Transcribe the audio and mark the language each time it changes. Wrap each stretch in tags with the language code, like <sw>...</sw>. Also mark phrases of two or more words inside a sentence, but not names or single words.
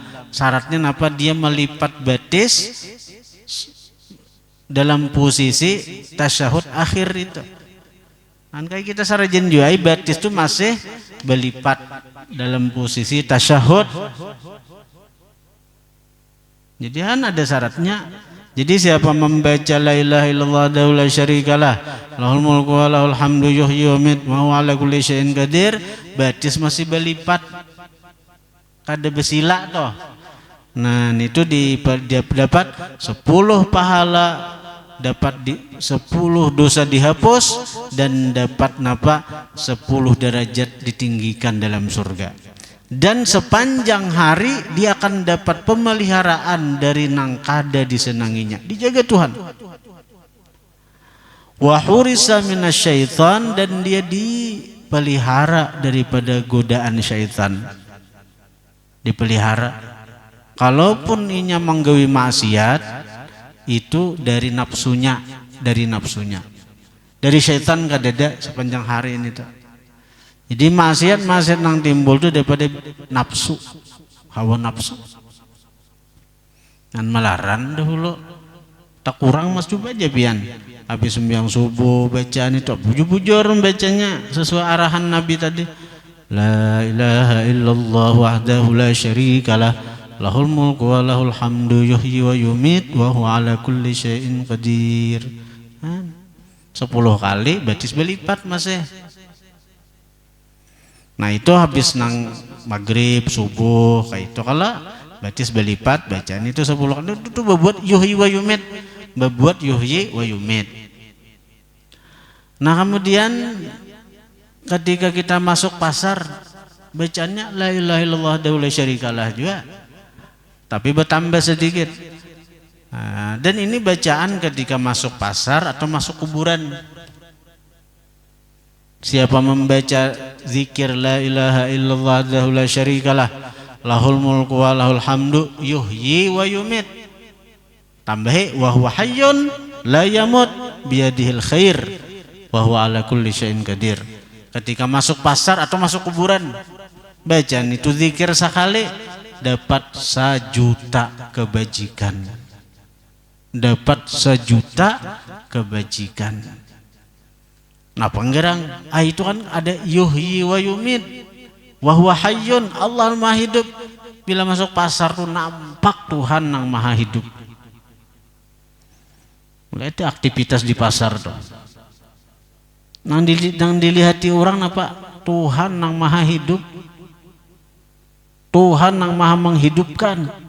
<bjn>Syaratnya napa? Dia melipat batis dalam posisi tasyahud akhir itu. Kan kayak kita sarajin juga batis itu masih berlipat dalam posisi tasyahud. Jadi kan ada syaratnya. Jadi siapa membaca</bjn> <ar>لا إله إلا الله وحده لا شريك له له الملك وله الحمد يحيي ويميت وهو على كل شيء قدير,</ar> <bjn>batis masih berlipat. Kada besila toh. Nah, itu dia dapat 10 pahala, dapat 10 dosa dihapus, dan dapat napa 10 derajat ditinggikan dalam surga. Dan sepanjang hari dia akan dapat pemeliharaan dari nang kada disenanginya, dijaga Tuhan.</bjn> <ar>وحرس من الشيطان,</ar> <bjn>dan dia dipelihara daripada godaan syaitan. Dipelihara. Kalaupun inya menggawi maksiat, itu dari nafsunya, dari syaitan kadada sepanjang hari ini tuh. Jadi maksiat yang timbul itu daripada nafsu, hawa nafsu. Dan melaran dahulu tak kurang mas coba aja pian. Habis sembahyang subuh bacaan itu bujur-bujur bacanya sesuai arahan Nabi tadi.</bjn> <ar>لا إله إلا الله وحده لا شريك له له الملك وله الحمد يحيي ويميت وهو على كل شيء قدير.</ar> <bjn>10 kali batis berlipat masih. Nah itu habis nang maghrib subuh kayak itu kalau batis berlipat bacaan itu 10 kali itu berbuat</bjn> <ar>يحيي ويميت,</ar> <bjn>berbuat</bjn> <ar>يحيي ويميت.</ar> <bjn>Nah kemudian ketika kita masuk pasar bacaannya</bjn> <ar>لا إله إلا الله وحده لا شريك له</ar> <bjn>juga, tapi bertambah sedikit. Nah, dan ini bacaan ketika masuk pasar atau masuk kuburan. Siapa membaca zikir</bjn> <ar>لا إله إلا الله وحده لا شريك له له الملك وله الحمد يحيي ويميت,</ar> <bjn>tambahi</bjn> <ar>وهو حي لا يموت بيده الخير وهو على كل شيء قدير.</ar> <bjn>Ketika masuk pasar atau masuk kuburan, bacaan itu zikir sekali dapat 1 juta kebajikan. Dapat 1 juta kebajikan. Nah penggerang, itu kan ada</bjn> <ar>يحيي ويميت وهو حي,</ar> <bjn>Allah maha hidup. Bila masuk pasar tuh nampak Tuhan yang maha hidup. Mulai itu aktivitas di pasar tuh. Nang dilihati orang apa? Tuhan yang maha hidup. Tuhan yang maha menghidupkan.</bjn>